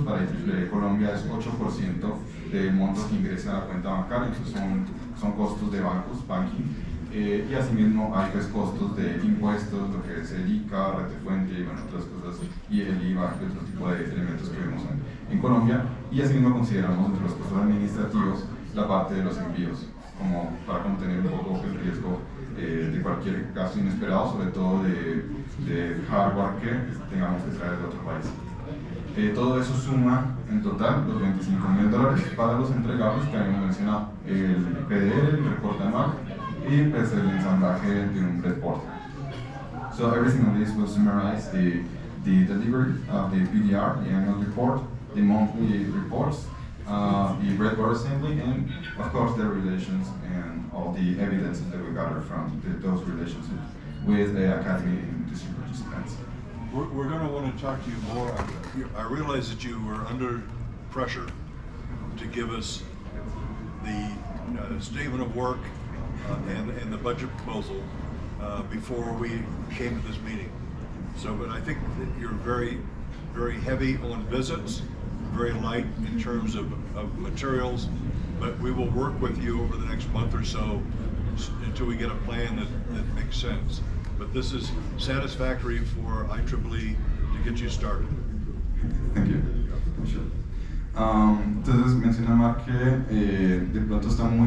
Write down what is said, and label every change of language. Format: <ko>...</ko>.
<es>Para IEEE Colombia es 8% del monto que ingresa a la cuenta bancaria, entonces son costos de bancos, banking, y asimismo hay pues, costos de impuestos, lo que es el ICA, retefuente y bueno, otras cosas, y el IVA y otro tipo de elementos que vemos en Colombia, y asimismo consideramos entre los costos administrativos la parte de los envíos, como para contener un poco el riesgo de cualquier gasto inesperado, sobre todo de hardware que tengamos que traer de otro país. Todo eso suma en total los $25,000 para los entregables que habíamos mencionado, el PDL, el reporte anual y pues, el ensamblaje de un report.</es> <en>So everything on this will summarize the delivery of the PDR, the annual report, the monthly reports, the breadboard assembly, and of course the relations and all the evidence that we gather from those relationships with the academy and industry participants. We're going to want to talk to you more. I realize that you were under pressure to give us the statement of work and the budget proposal before we came to this meeting. So, but I think that you're very, very heavy on visits, very light in terms of materials, but we will work with you over the next month or so until we get a plan that makes sense. But this is satisfactory for IEEE to get you started. Thank you.</en> <es>Entonces menciona Mark que de pronto está muy</es>